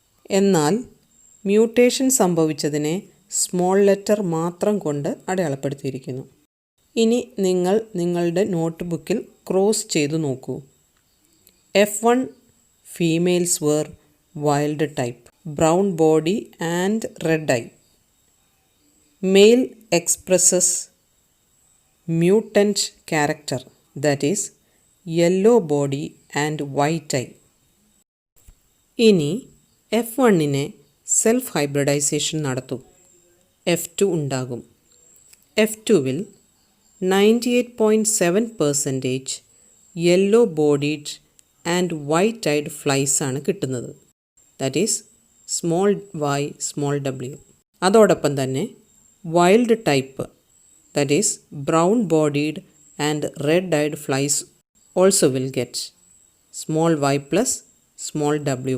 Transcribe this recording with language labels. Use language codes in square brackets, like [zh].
[ml] എന്നാൽ mutation സംഭവിച്ചതിനെ small letter മാത്രം കൊണ്ട് അടയാളപ്പെടുത്തിയിരിക്കുന്നു. ഇനി നിങ്ങൾ നിങ്ങളുടെ നോട്ട്ബുക്കിൽ ക്രോസ് ചെയ്തു നോക്കൂ. [en] F1 females were wild type, brown body and red eye. Male expresses mutant character, that is yellow body and white eye. [ml] ഇനി F1നെ സെൽഫ് ഹൈബ്രിഡൈസേഷൻ നടത്തും. F2 ഉണ്ടാകും. [en] F2വിൽ 98.7% yellow bodied and white eyed flies [ml] ആണ് കിട്ടുന്നത്. [en] That is small y small w. [ml] അതോടൊപ്പം തന്നെ [en] Wild type, that is brown bodied and red eyed flies also will get small y plus small w+.